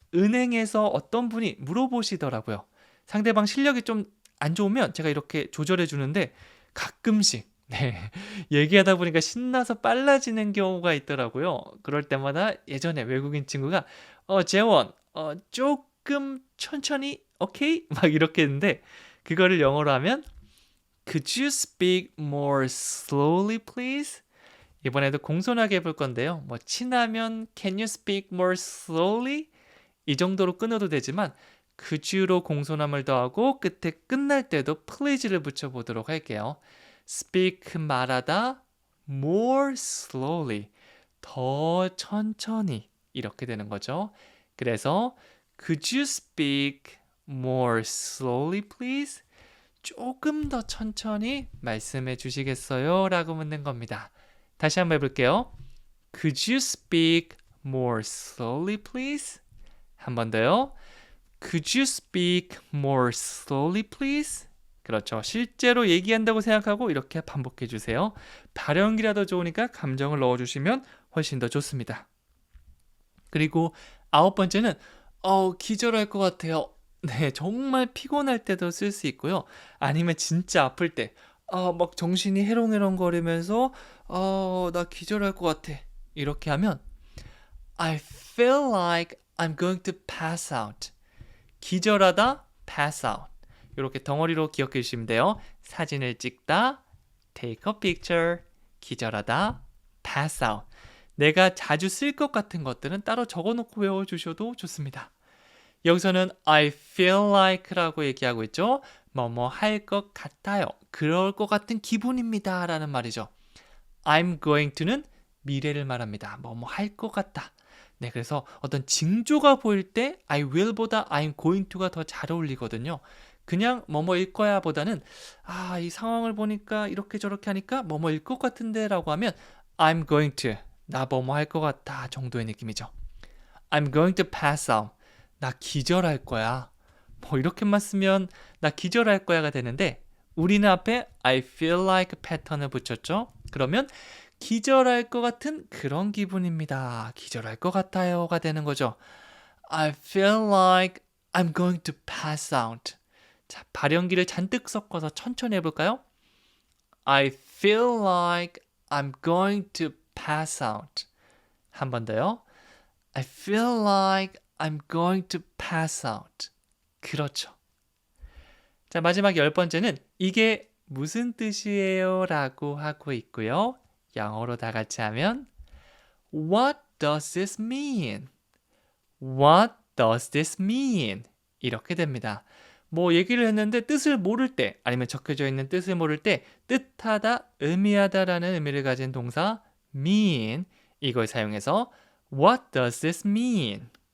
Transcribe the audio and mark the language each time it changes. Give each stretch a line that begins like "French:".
Korean: 은행에서 어떤 분이 물어보시더라고요. 상대방 실력이 좀 안 좋으면 제가 이렇게 조절해 주는데 가끔씩 얘기하다 보니까 신나서 빨라지는 경우가 있더라고요. 그럴 때마다 예전에 외국인 친구가 재원 조금 천천히 오케이? 막 이렇게 했는데 그거를 영어로 하면
English: Could you speak more slowly please?
Korean: 이번에도 공손하게 해볼 건데요. 뭐 친하면
English: Can you speak more slowly?
Korean: 이 정도로 끊어도 되지만 could you로 공손함을 더하고 끝에 끝날 때도 please를 붙여보도록 할게요. speak 말하다
English: more slowly
Korean: 더 천천히 이렇게 되는 거죠.
English: 그래서 could you speak more slowly please?
Korean: 조금 더 천천히 말씀해 주시겠어요? 라고 묻는 겁니다. 다시 한번 해볼게요.
English: Could you speak more slowly please?
Korean: 한 번 더요.
English: Could you speak more slowly please?
Korean: 그렇죠. 실제로 얘기한다고 생각하고 이렇게 반복해 주세요. 발연기라도 좋으니까 감정을 넣어주시면 훨씬 더 좋습니다. 그리고 9번째는 기절할 것 같아요. 네, 정말 피곤할 때도 쓸 수 있고요. 아니면 진짜 아플 때 막 정신이 해롱해롱거리면서 나 기절할 것 같아. 이렇게 하면
English: I feel like I'm going to pass out.
Korean: 기절하다, pass out. 이렇게 덩어리로 기억해 주시면 돼요. 사진을 찍다,
English: take a picture.
Korean: 기절하다,
English: pass out.
Korean: 내가 자주 쓸 것 같은 것들은 따로 적어놓고 외워주셔도 좋습니다. 여기서는
English: I feel like
Korean: 라고 얘기하고 있죠. 뭐뭐 할 것 같아요. 그럴 것 같은 기분입니다. 라는 말이죠.
English: I'm going to
Korean: 는 미래를 말합니다. 뭐뭐 할 것 같다. 네, 그래서 어떤 징조가 보일 때 I will보다 I'm going to가 더 잘 어울리거든요. 그냥 뭐뭐일 거야 보다는 이 상황을 보니까 이렇게 저렇게 하니까 뭐뭐일 것 같은데 라고 하면
English: I'm going to,
Korean: 나 뭐뭐 할 것 같다 정도의 느낌이죠.
English: I'm going to pass out,
Korean: 나 기절할 거야. 뭐 이렇게만 쓰면 나 기절할 거야가 되는데 우리는 앞에
English: I feel like
Korean: 패턴을 붙였죠. 그러면 기절할 것 같은 그런 기분입니다. 기절할 것 같아요가 되는 거죠.
English: I feel like I'm going to pass out.
Korean: 자, 발연기를 잔뜩 섞어서 천천히 해볼까요?
English: I feel like I'm going to pass out.
Korean: 한 번 더요.
English: I feel like I'm going to pass out.
Korean: 그렇죠. 자, 마지막 10번째는 이게 무슨 뜻이에요? 라고 하고 있고요.
English: 영어로 다 같이 하면 What does this mean? What does this mean?
Korean: 이렇게 됩니다. 뭐 얘기를 했는데 뜻을 모를 때 아니면 적혀져 있는 뜻을 모를 때 뜻하다, 의미하다라는 의미를 가진 동사 mean 이걸 사용해서
English: What does this mean?